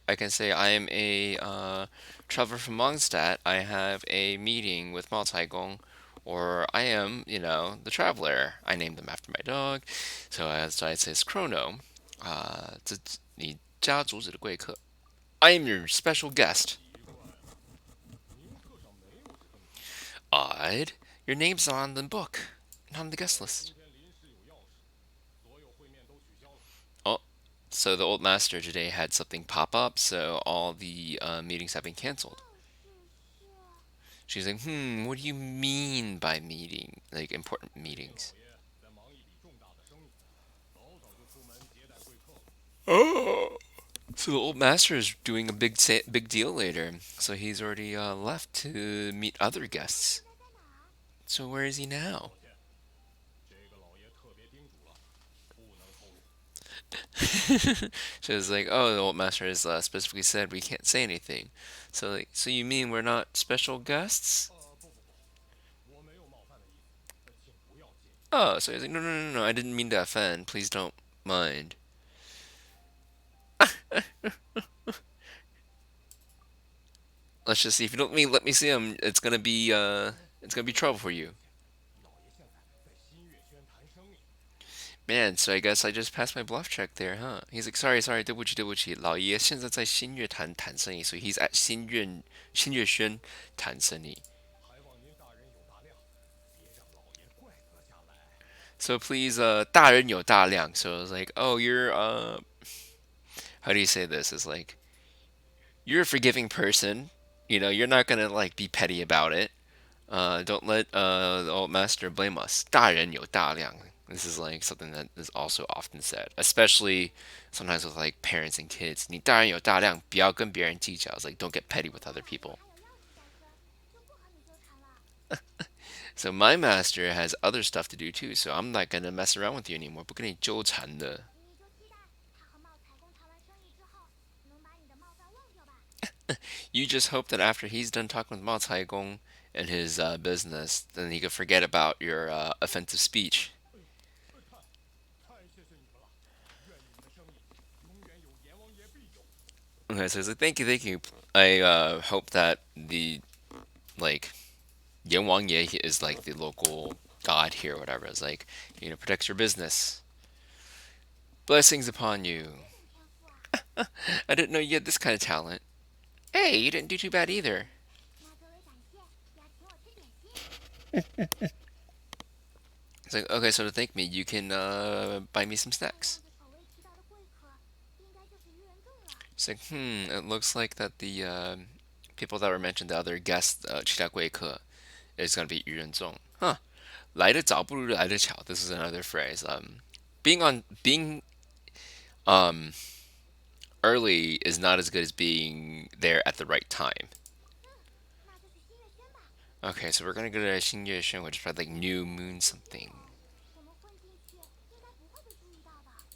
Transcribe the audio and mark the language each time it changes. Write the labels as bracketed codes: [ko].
[en] I can say I am a traveler from Mondstadt. I have a meeting with Mao Caigong. Or I am, the traveler. I named them after my dog. So as I says Chrono, [zh] 这你家族子的贵客. [en] I am your special guest. [zh] 奇怪了，名册上没有这个名字。 [en] Odd. Your name's on the book, not on the guest [zh] 今 [en] list. [zh] 天临时有要事，所有会面都取消了。 [en] Oh, so the old master today had something pop up, so all the meetings have been canceled. [zh] 是。 [en] She's like, what do you mean by meeting, like important [zh] 叶老 [en] meetings? [zh] 爷在忙一笔重大的生意，早早就出门接待贵客了。 [en] Oh. So the old master is doing a big deal later. So he's already left to meet other [zh] 现 [en] guests. [zh] 在在哪儿？ [en] So where is he now? [zh] 抱歉，这个老爷特别叮嘱了，不能透露。 [en] She was like, "Oh, the old master has specifically said we can't say anything." So like, so you mean we're not special guests? [zh] 不，我没有冒犯的意思，请不要介意。 [en] Oh, so he's like, no, I didn't mean to offend. Please don't mind. Let's just see. If you don't let me see him, it's gonna be trouble for you. [zh] 老爷现在在新月轩谈生意。 [en] Man, so I guess I just passed my bluff check there, huh? He's like, sorry, [zh] 对不起,老爷现在在新月谈生意, [en] so he's at [zh] 新月轩谈生意. 还望您大人有大量，别让老爷怪责下来。 [en] So please, [zh] 大人有大量. [en] So I was like, oh, you're how do you say this? It's like you're a forgiving person. You're not gonna like be petty about it. Don't let the old master blame us. [zh] 大人有大量. [en] This is like something that is also often said, especially sometimes with like parents and kids. [zh] 你大人有大量,不要跟别人计较. [en] It's like don't get petty with other [zh] 老爷 [en] people. [zh] 还有要事在身，就不和你纠缠了。 [en] So my master has other stuff to do too, so I'm not gonna mess around with you anymore. [zh] 不跟你纠缠的. 你就期待他和茂才公谈完生意之后，能把你的冒犯忘掉吧。 [en] You just hope that after he's done talking with Mao Caigong and his business, then he could forget about your offensive speech. [zh] 太谢谢你们了，愿你们的生意永远有阎王爷庇佑。 [en] Okay, so he's like, thank you. I hope that the like Yan Wang Ye is like the local god here, or whatever. It's like, protects your business. Blessings upon you. [zh] 这种天赋啊， [en] I didn't know you had this kind of talent. Hey, you didn't do too bad either. [zh] 那作为感谢，要请我吃点心。 [en] It's like, okay, so to thank me, you can buy me some snacks. [zh] 这样子首位提到的贵客，应该就是愚人众了。 [en] It's like, it looks like that the people that were mentioned, the other guests, [zh] 其他贵客, [en] is going to be 愚人众. Huh. [zh] 来得早不如来得巧. [en] This is another phrase. Being um early is not as good as being there at the right time. [zh] 那就去新月轩吧。 [en] Okay, so we're gonna go to 新月轩, which is probably like new moon something. [zh] 我们混进去，应该不会被注意到的。